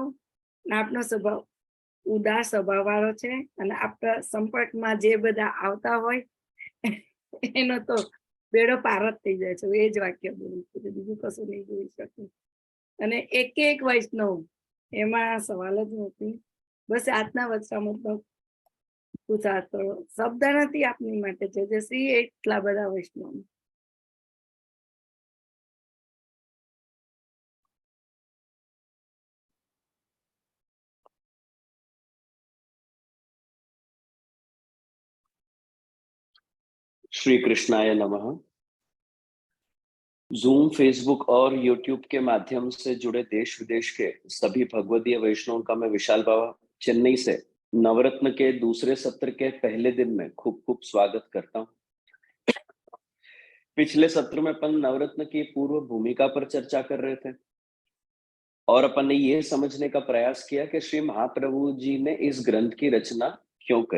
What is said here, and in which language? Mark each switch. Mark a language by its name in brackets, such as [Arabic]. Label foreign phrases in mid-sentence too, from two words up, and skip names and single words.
[Gujarati] આપનો સ્વભાવ ઉદાર સ્વભાવ વાળો છે અને આપણા સંપર્કમાં જે બધા આવતા હોય એનો તો બેડો પાર જ થઈ જાય છે. એ જ વાક્ય બોલું છું, બીજું કશું નહીં જોઈ શકું. અને એક વૈષ્ણવ એમાં સવાલ જ નથી. બસ આજના વચરામૃતનો પૂછાતો શબ્દ નથી આપની માટે છે શ્રી એટલા બધા વૈષ્ણવ. [Sanskrit] श्री कृष्णाय नमः। [Hindi] जूम, फेसबुक और यूट्यूब के माध्यम से जुड़े देश विदेश के सभी भगवदीय वैष्णवों का मैं विशाल बाबा चेन्नई से नवरत्न के दूसरे सत्र के पहले दिन में खूब खूब स्वागत करता हूं। पिछले सत्र में अपन नवरत्न की पूर्व भूमिका पर चर्चा कर रहे थे और अपन ने ये समझने का प्रयास किया कि श्री महाप्रभु जी ने इस ग्रंथ की रचना क्यों करी।